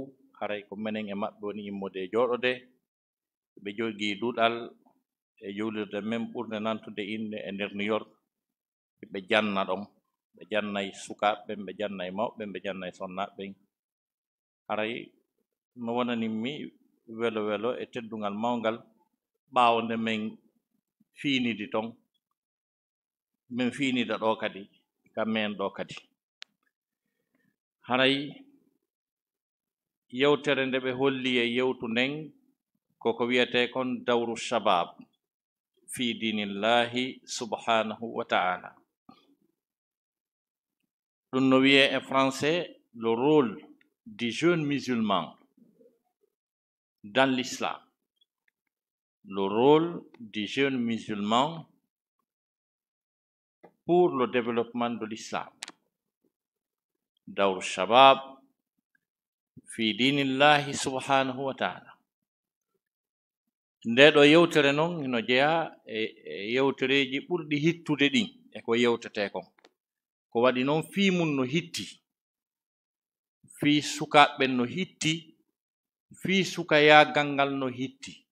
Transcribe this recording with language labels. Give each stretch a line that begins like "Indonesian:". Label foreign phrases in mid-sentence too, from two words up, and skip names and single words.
Fula: haray ko menen e maɓɓe woni immode jooɗode ɓe jogii duɗal e jowlirde men ɓurde nantude inde e nder New York ɓe janna ɗon ɓe jannay sukaaɓe ɓe jannay mawɓe ɓe jannay sonnaɓen haray no wonanimmi welo welo e teddungal mawngal ɓaawo nde men fiinidi ton min fiinida ɗo kadi kam men ɗo kadi haray yewtere nde ɓe holli e yewtu nden koko wiyete kon
Arabic: دور الشباب في دين الله سبحانه وتعالى
Fula: ɗum no wiye e français
French: le rôle des jeunes musulmans dans l'islam le rôle des jeunes musulmans pour le développement de l'islam
Arabic: دور الشباب في دين الله سبحانه وتعالى
Fula: nde ɗo yewtere noon no jeeya e yewtereji ɓurɗi hittude ɗin e ko yewtete kon ko waɗi noon fii mum no hitti fii sukaaɓen no hitti fii sukayagal ngal no hitti